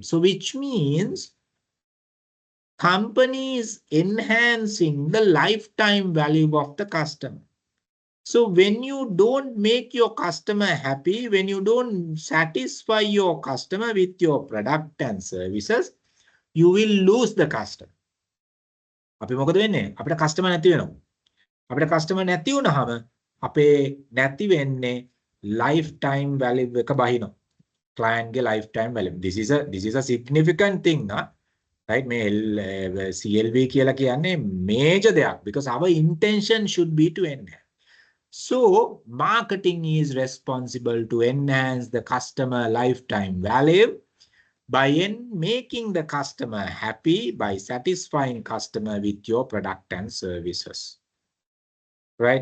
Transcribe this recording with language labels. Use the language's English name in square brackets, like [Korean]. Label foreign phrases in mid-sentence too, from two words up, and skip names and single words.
[English] So which means company is enhancing the lifetime value of the customer. So when you don't make your customer happy, when you don't satisfy your customer with your product and services, you will lose the customer. [Sinhala] අපි මොකද වෙන්නේ? අපිට customer නැති වෙනවා. අපිට customer නැති වුණාම අපේ නැති වෙන්නේ [English] lifetime value [Sinhala] එක බහිනවා. [English] Client ගේ lifetime value. This is a significant thing, right? [Sinhala] මේ CLV කියලා කියන්නේ [English] major දෙයක් because our intention should be to enhance. So marketing is responsible to enhance the customer lifetime value by making the customer happy, by satisfying customer with your product and services, right?